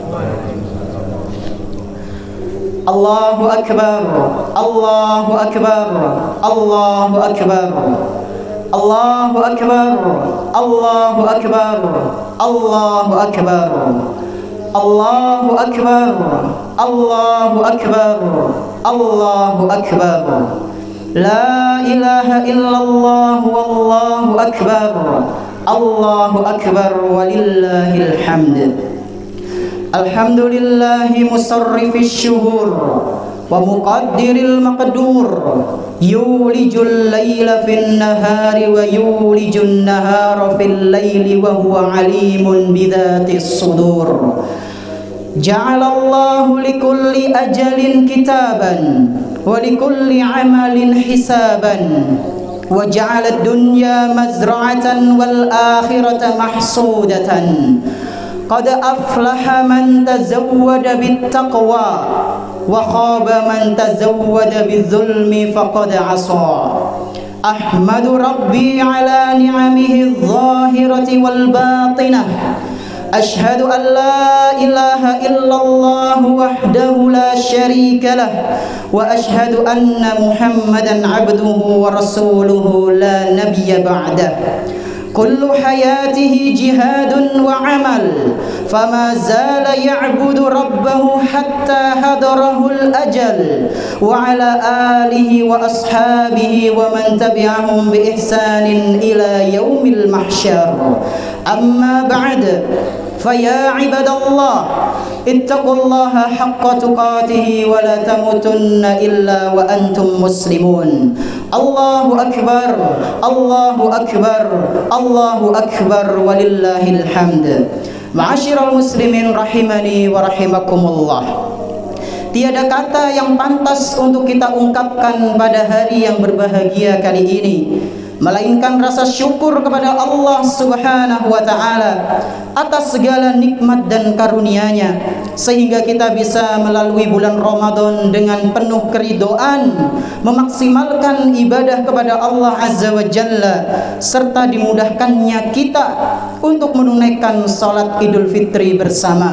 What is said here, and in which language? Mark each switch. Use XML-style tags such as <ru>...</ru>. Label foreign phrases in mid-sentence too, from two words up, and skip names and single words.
<ar>الله أكبر الله أكبر الله أكبر الله أكبر الله أكبر الله أكبر الله أكبر الله أكبر الله أكبر. لا إله إلا الله والله أكبر. الله أكبر ولله الحمد. الحمد لله مصرف الشهور ومقدر المقدور. يولج الليل في النهار ويولج النهار في الليل وهو عليم بذات الصدور. جعل الله لكل أجل كتابا ولكل عمل حسابا وجعل الدنيا مزرعة والآخرة محصودة. قد أفلح من تزود بالتقوى وخاب من تزود بالظلم فقد عصى. أحمد ربي على نعمه الظاهرة والباطنة. أشهد أن لا إله إلا الله وحده لا شريك له وأشهد أن محمدا عبده ورسوله لا نبي بعده. كل حياته جهاد وعمل فما زال يعبد ربه حتى حضره الأجل وعلى آله وأصحابه ومن تبعهم بإحسان إلى يوم المحشر. أما بعد فيا عباد الله اتقوا الله حق تقاته ولا تموتن إلا وأنتم مسلمون. الله أكبر الله أكبر الله أكبر ولله الحمد. معاشر المسلمين رحمني ورحمكم الله.</ar> <id>Tiada kata yang pantas untuk kita ungkapkan pada hari yang berbahagia kali ini melainkan rasa syukur kepada Allah</id> <ar>سبحانه وتعالى</ar> <id>atas segala nikmat dan karunia-Nya sehingga kita bisa melalui bulan Ramadan dengan penuh keridhaan memaksimalkan ibadah kepada Allah</id> <ar>عز وجل</ar> <id>serta dimudahkannya kita untuk menunaikan salat Idul Fitri bersama.</id>